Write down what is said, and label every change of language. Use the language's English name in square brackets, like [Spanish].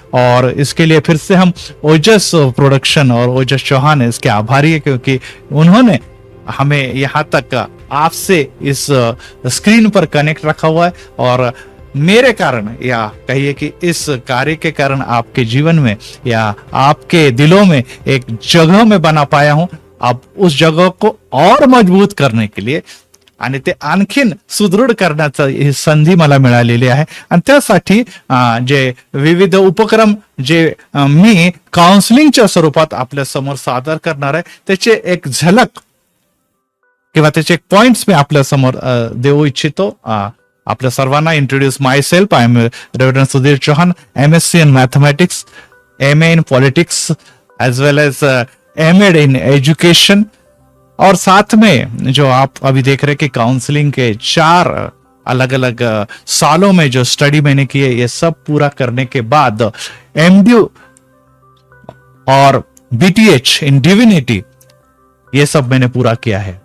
[Hindi] और इसके लिए फिर से हम ओजस प्रोडक्शन और ओजस चौहान इसके आभारी है, क्योंकि उन्होंने हमें यहाँ तक आपसे इस स्क्रीन पर कनेक्ट रखा हुआ है. और मेरे कारण, या कहिए कि इस कार्य के कारण आपके जीवन में या आपके दिलों में एक जगह में बना पाया हूं. अब उस जगह को और मजबूत करने के लिए [Marathi] आणि ते आणखीन सुदृढ करण्याचा ही संधी मला मिळालेली आहे. आणि त्यासाठी जे विविध उपक्रम जे मी काउन्सिलिंगच्या स्वरूपात आपल्या समोर सादर करणार आहे, त्याचे एक झलक किंवा त्याचे एक पॉइंट्स मी आपल्या समोर देऊ इच्छितो. आपल्या सर्वांना [English] Introduce myself, I am Reverend Sudhir Chauhan, MSc in mathematics, MA in politics, as well as MA in education. [Hindi] और साथ में जो आप अभी देख रहे हैं कि काउंसलिंग के 4 अलग अलग सालों में जो स्टडी मैंने की है, ये सब पूरा करने के बाद MDU और BTH इन डिविनिटी, ये सब मैंने पूरा किया है.